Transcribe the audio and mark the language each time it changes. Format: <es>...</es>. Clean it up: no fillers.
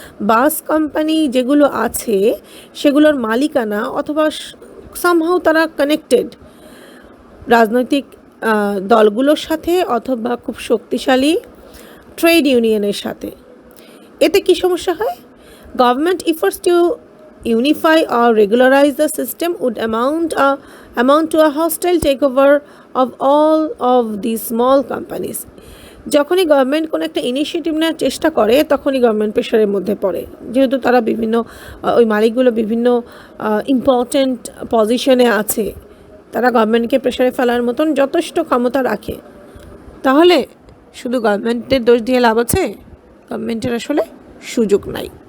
<bn>Bus company যেগুলো আছে সেগুলোর মালিকানা অথবা somehow তারা কানেক্টেড রাজনৈতিক দলগুলোর সাথে অথবা খুব শক্তিশালী ট্রেড ইউনিয়নের সাথে। এতে কি সমস্যা হয়?</bn> <en>Government efforts to unify or regularize the system would amount to a hostile takeover of all of these small companies.</en> <bn>যখনই গভর্নমেন্ট কোনো একটা ইনিশিয়েটিভ নেওয়ার চেষ্টা করে তখনই গভর্নমেন্ট প্রেশারের মধ্যে পড়ে, যেহেতু তারা ওই মালিকগুলো বিভিন্ন ইম্পর্ট্যান্ট পজিশনে আছে, তারা গভর্নমেন্টকে প্রেশারে ফেলার মতন যথেষ্ট ক্ষমতা রাখে। তাহলে শুধু গভর্নমেন্টের দোষ দিয়ে লাভ আছে? গভর্নমেন্টের আসলে সুযোগ নাই।</bn>